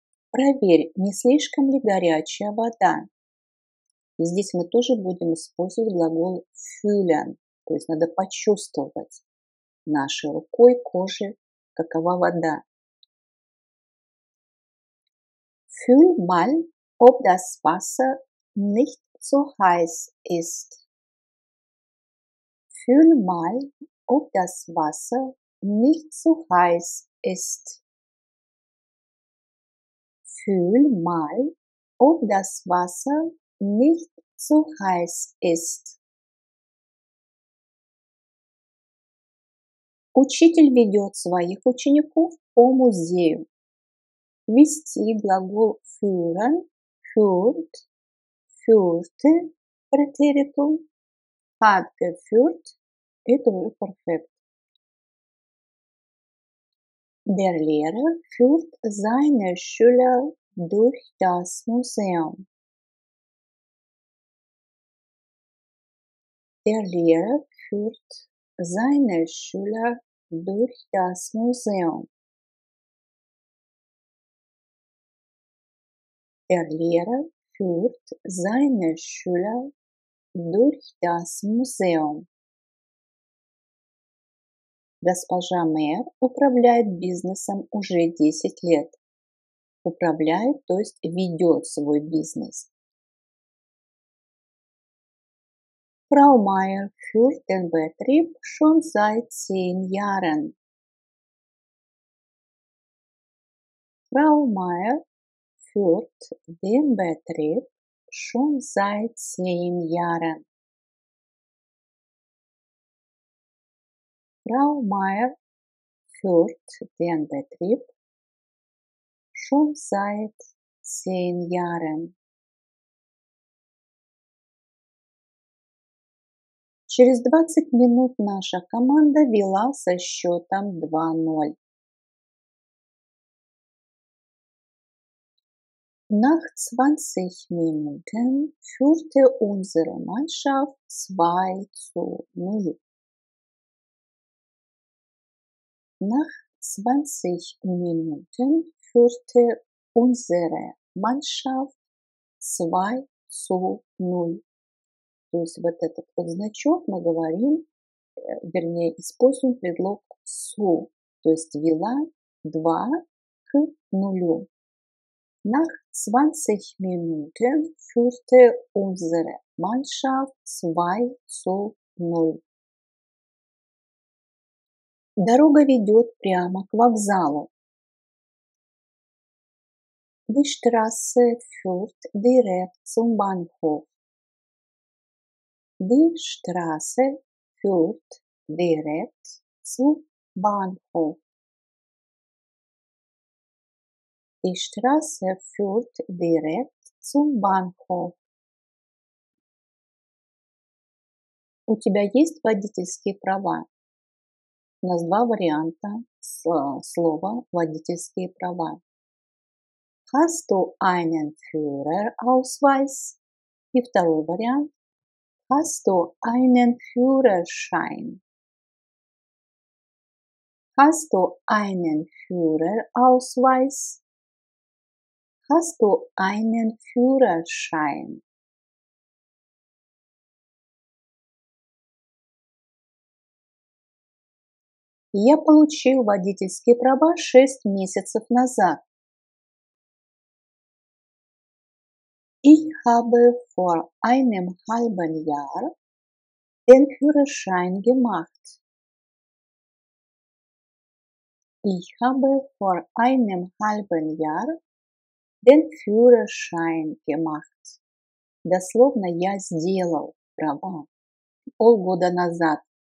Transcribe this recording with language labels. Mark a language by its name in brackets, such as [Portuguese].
[Russian] Проверь, не слишком ли горячая вода. И здесь мы тоже будем использовать глагол fühlen, то есть надо почувствовать нашей рукой, кожей, какова вода. [German] Fühl mal, ob das Wasser nicht zu heiß ist. Fühl mal, ob das Wasser nicht zu heiß ist. Fühl mal, ob das Wasser nicht zu heiß ist. [Russian] Учитель ведет своих учеников по музею. Вести глагол [German] führen, führt, führte, Präteritum, hat geführt, [Russian] это уже [German] perfekt. Der Lehrer führt seine Schüler durch das Museum. Der Lehrer führt seine Schüler durch das Museum. Der Lehrer führt seine Schüler durch das Museum. [Russian] Госпожа мэр управляет бизнесом уже 10 лет. Управляет, то есть ведет свой бизнес. [German] Frau Meier führt den Betrieb schon seit 10 Jahren. Frau Meier führt den Betrieb schon seit 10 Jahren. Frau Meier führt den Betrieb schon seit 10 Jahren. [Russian] Через 20 минут наша команда вела со счетом 2:0. [German] Nach 20 Minuten führte unsere Mannschaft 2:0. Nach 20 Minuten führte unsere Mannschaft 2:0. [Russian] То есть вот этот вот значок мы говорим, вернее, используем предлог су, то есть вела 2 к 0. [German] Nach 20 Minuten führte unsere Mannschaft 2:0. [Russian] Дорога ведет прямо к вокзалу. [German] Die Straße führt direkt zum Bahnhof. Die Straße führt direkt zum Bahnhof. Die Straße führt direkt zum Bahnhof. [Russian] У тебя есть водительские права? У нас два варианта слова водительские права. [German] Hast du einen Führerausweis? [Russian] И второй вариант. [German] Hast du einen Führerschein? Hast du einen Führerausweis? Hast du einen Führerschein? [Russian] Я получил водительские права 6 месяцев назад. [German] habe vor einem halben Jahr den Führerschein gemacht. Ich habe vor einem halben Jahr den Führerschein gemacht. [Russian] Дословно я сделал права полгода назад.